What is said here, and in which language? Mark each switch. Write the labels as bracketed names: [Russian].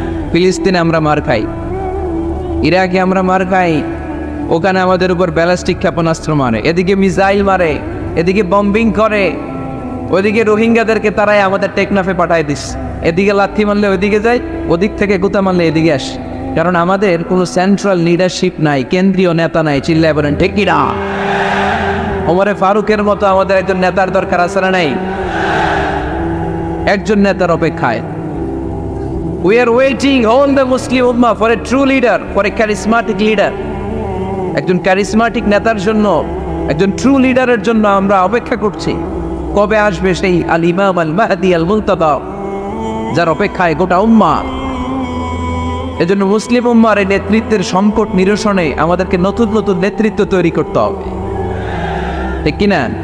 [Bangla] ফিলিস্তিনে আমরা মার খাই, ইরাকে আমরা মার খাই, ওখানে আমাদের উপর ব্যালিস্টিক ক্ষেপণাস্ত্র মারে, এদিকে মিসাইল মারে, এদিকে বম্বিং করে, ওইদিকে রোহিঙ্গাদেরকে তারাই আমাদের টেকনাফে পাঠায় দিস। এদিকে লাথি মারলে ওইদিকে যায়, ওদিক থেকে গুতা মারলে এদিকে আসে। কারণ আমাদের কোনো সেন্ট্রাল লিডারশিপ নাই, কেন্দ্রীয় নেতা নাই। চিল্লায় বলেন ঠিক কি না? ওমরে ফারুকের মতো আমাদের একজন নেতার দরকার আছে না নাই? একজন নেতার অপেক্ষায়। [English] We are waiting all the Muslim Ummah for a true leader, for a charismatic leader. [Bangla] একজন ক্যারিসমাটিক নেতার জন্য, একজন ট্রু লিডারের জন্য আমরা অপেক্ষা করছি। কবে আসবে সেই আল ইমাম আল মাহদি আল মুনতাদা, যার অপেক্ষায় গোটা উম্মাহ। এজন্য মুসলিম উম্মার এই নেতৃত্বের সংকট নিরসনে আমাদেরকে নতুন নতুন নেতৃত্ব তৈরি করতে হবে, ঠিক কিনা?